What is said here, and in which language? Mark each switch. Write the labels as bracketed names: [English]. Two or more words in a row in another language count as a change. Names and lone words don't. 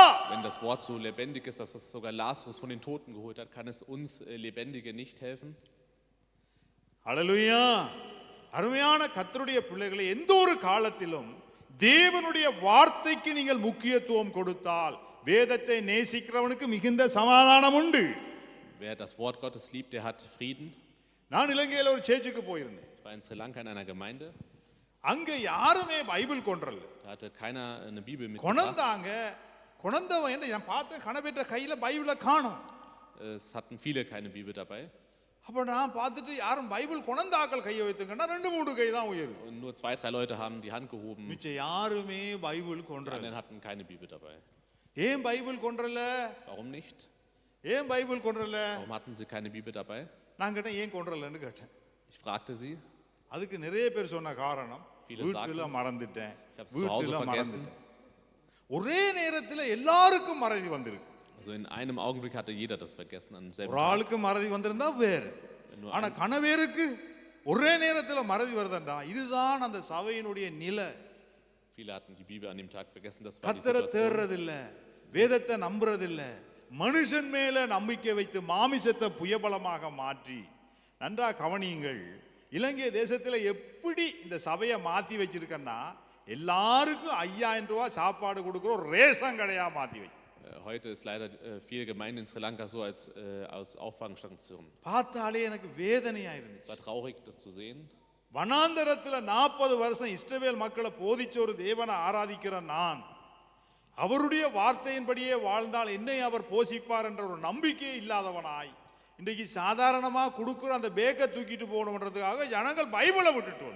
[German] Wenn das Wort so lebendig ist, dass es sogar Lazarus von den Toten geholt hat, kann es uns Lebendige nicht helfen? [Tamil] ஹல்லேலூயா! அருமையான கர்த்தருடைய பிள்ளைகளை, எந்த ஒரு காலத்திலும் தேவனுடைய வார்த்தைக்கு நீங்கள் முக்கியத்துவம் கொடுத்தால் வேதத்தை நேசிக்கிறவனுக்கு மிகுந்த சமாதானம் உண்டு. [German] Wer das Wort Gottes liebt, der hat Frieden. [Tamil] நான் இலங்கையில் ஒரு சேர்ச்சுக்கு போயிருந்தேன். [German] Ich war in Sri Lanka in einer Gemeinde. [Tamil] அங்க யாருமே பைபிள் கொண்டறல. [German] Da hatte keiner eine Bibel mitgebracht. [Tamil] கொணந்தாங்க. கொணந்தவன் என்ன, நான் பார்த்தேன் கணபெற்ற கையில பைபிளை காணோம். [German] Es hatten viele keine Bibel dabei. [Tamil] அப்ப நான் பார்த்துட்டு யாரும் பைபிள் கொணந்தாக்கள் கையை வைத்துங்கன்னா 2-3 கை தான் உயருது. [German] Und nur 2-3 Leute haben die Hand gehoben. [Tamil] மிச்ச யாருமே பைபிள் [German] Die [Tamil] கொண்டறல. [German] anderen hatten keine Bibel dabei. [Tamil] ஏன் பைபிள் கொண்டறல? [German] Warum nicht? [Tamil] ஏன் பைபிள் கொண்டறல? [German] Warum hatten sie keine Bibel dabei? [Tamil] நான் கேட்டேன், ஏன் கொண்டறலன்னு கேட்டேன். [German] Ich fragte sie. [Tamil] அதுக்கு நிறைய பேர் சொன்ன காரணம், [German] Viele [Tamil] வீட்டுல [German] sagten, [Tamil] மறந்துட்டேன், [German] ich hab's zu Hause [Tamil] வீட்டுல [German] vergessen. [Tamil] மறந்துட்டேன். ஒரே நேரத்தில் எல்லாருக்கும் மறதி வந்திருக்கு. [German] Also in einem Augenblick hatte jeder das vergessen am selben [Tamil] ஒரு [German] Tag. [Tamil] ஆளுக்கு மறதி வந்திருந்தா வேறு, ஆனா கணவேருக்கு ஒரே நேரத்தில் மறதி வருதுண்டா, இதுதான் அந்த சபையினுடைய நிலை. [German] Viele hatten die Bibel an dem Tag vergessen. Das war die [Tamil] கத்தரை [German] Situation. [Tamil] தேர்றதில்ல, வேதத்தை நம்புறதில்ல, மனுஷன் மேல நம்பிக்கை வைத்து மாமிசத்தை புயபலமாக மாற்றி. நன்றா கவனியுங்கள், இலங்கை தேசத்தில் எப்படி இந்த சபையை மாத்தி வச்சிருக்கன்னா, எல்லாருக்கும் 5000 ரூபாய் சாப்பாடு கொடுக்குற ஒரு ரேஷன் கடையா மாத்தி வை. [German] Heute ist leider viele Gemeinden in Sri Lanka so als Auffangstation. [Tamil] பார்த்தாலே எனக்கு வேதனையா இருந்துச்சு. [German] Es war traurig, das zu sehen. [Tamil] வனாந்தரத்தில் 40 வருஷம் இஸ்ரவேல் மக்களை போதிச்ச ஒரு தேவனை ஆராதிக்கிற நான், அவருடைய வார்த்தையின்படியே வாழ்ந்தால் என்னை அவர் போஷிப்பார் என்ற ஒரு நம்பிக்கையே இல்லாதவனாய், இன்றைக்கு சாதாரணமா கொடுக்குற அந்த பேக்கை தூக்கிட்டு போகணுன்றதுக்காக ஜனங்கள் பைபிளை விட்டுட்டு வந்து.